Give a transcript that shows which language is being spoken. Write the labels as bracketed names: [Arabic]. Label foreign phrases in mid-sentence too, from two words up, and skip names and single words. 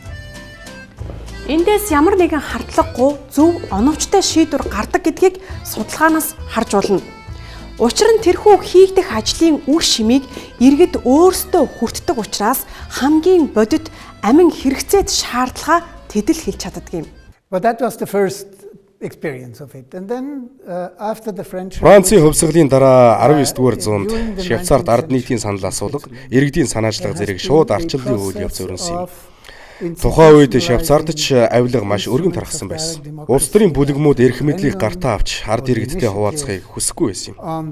[Mongolian] Эндээс ямар нэгэн хардлагагүй зөв оновчтой шийдвэр гардаг гэдгийг судалгаанаас харж болно. Учир нь тэрхүү хийгдэх ажлын үр шимийг иргэд өөрсдөө хүртдэг учраас хамгийн бодит амин хэрэгцээд шаардлага тэд л хэлж чаддаг юм. [English] But that was the first experience of it. And then after the French [Mongolian] Францын хувьсгалын дараа 19-р зуунд Швейцарт ард нийтийн санал асуулга, иргэдийн санаачлага зэрэг шууд арчлалын үйл явц өрнөсөн юм. Тухайн үед Швейцарт ч авилга маш өргөн тархсан байсан. Улс төрийн бүлэгмүүд эрх мэдлийг гартаа авч ард иргэдтэй хуваалцахыг хүсэхгүй байсан юм.